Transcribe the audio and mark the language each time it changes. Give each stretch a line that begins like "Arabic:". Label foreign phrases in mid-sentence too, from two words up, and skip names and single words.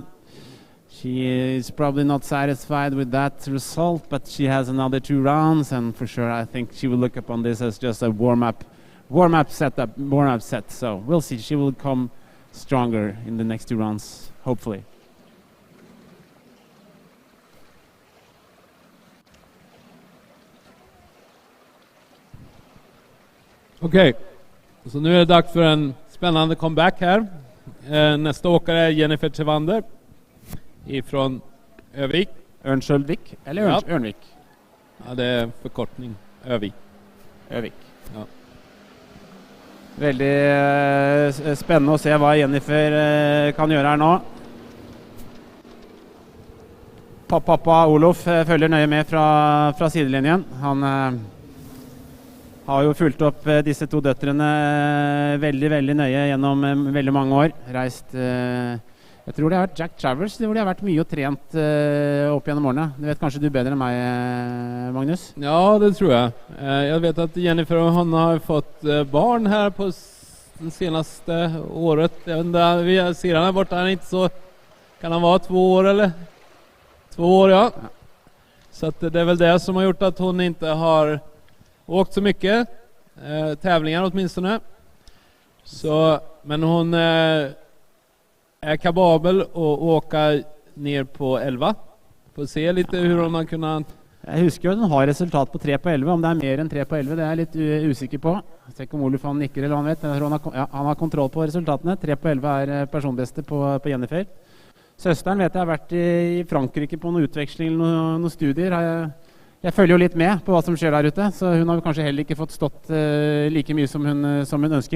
English: She is probably not satisfied with that result, but she has another 2 rounds, and for sure I think she will look upon this as just a warm-up set. So we'll see. She will come stronger in the next 2 rounds, hopefully.
Swedish: Okej, så nu är det dags för en spännande comeback här. Nästa åkare är Jennifer Tevander ifrån Övik. Örnskjöldvik eller Örnvik? Ja, det är förkortning. Övik. Ja.
Norwegian: Veldig spennende å se hva Jennifer kan gjøre her nå. Pappa Olof følger nøye med fra sidelinjen. Han har jo fulgt opp disse 2 døtrene veldig nøye gjennom veldig mange år. Reist, jeg tror det har vært Jack Travers, hvor de har vært mye og trent opp gjennom årene. Det vet kanskje du bedre enn meg, Magnus? Ja, det tror jeg. Jeg vet at Jennifer og han har fått barn her på det senaste året. Jeg vet ikke, vi ser han her borte, han er ikke så, kan han være 2 år eller? 2 år, ja.
Swedish: Så att det är väl det som har gjort att hon inte har åkt så mycket tävlingar åtminstone. Så, men hon är kapabel att åka ner på 11. Får se lite hur hon har kunnat.
Norwegian: Jeg husker jo at hun har resultat på 3 på 11. Om det er mer enn 3 på 11, det er jeg litt usikker på. Jeg ser ikke om Olof han nikker eller han vet. Han har kontroll på resultatene. 3 på 11 er personbeste på Jennifer. Søsteren vet jeg har vært i Frankrike på noen utveksling eller noen studier. Jeg følger jo litt med på hva som skjer der ute, så hun har kanskje heller ikke fått stått like mye som hun ønsker.